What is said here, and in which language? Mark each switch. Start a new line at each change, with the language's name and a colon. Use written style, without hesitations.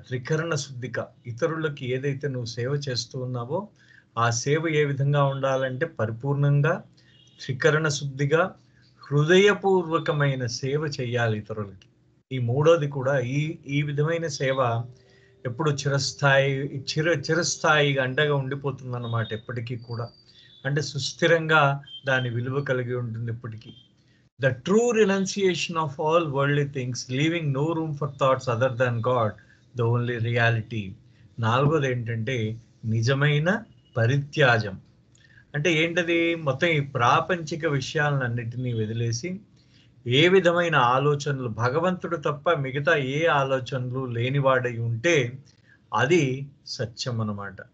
Telugu: త్రికరణ శుద్ధిక ఇతరులకి ఏదైతే నువ్వు సేవ చేస్తూ ఉన్నావో ఆ సేవ ఏ విధంగా ఉండాలంటే పరిపూర్ణంగా త్రికరణ శుద్ధిగా హృదయపూర్వకమైన సేవ చేయాలి ఇతరులకి. ఈ మూడోది కూడా ఈ విధమైన సేవ ఎప్పుడు చిరస్థాయిగా అండగా ఉండిపోతుంది అన్నమాట. ఎప్పటికీ కూడా అంటే సుస్థిరంగా దాని విలువ కలిగి ఉంటుంది ఎప్పటికీ.
English: The true renunciation of all worldly things, leaving no room for thoughts other than God, the only reality.
Telugu: నాలుగోది ఏంటంటే నిజమైన పరిత్యాజం అంటే ఏంటది మొత్తం ఈ ప్రాపంచిక విషయాలన్నిటినీ వదిలేసి ఏ విధమైన ఆలోచనలు భగవంతుడు తప్ప మిగతా ఏ ఆలోచనలు లేనివాడై ఉంటే అది సత్యం అన్నమాట.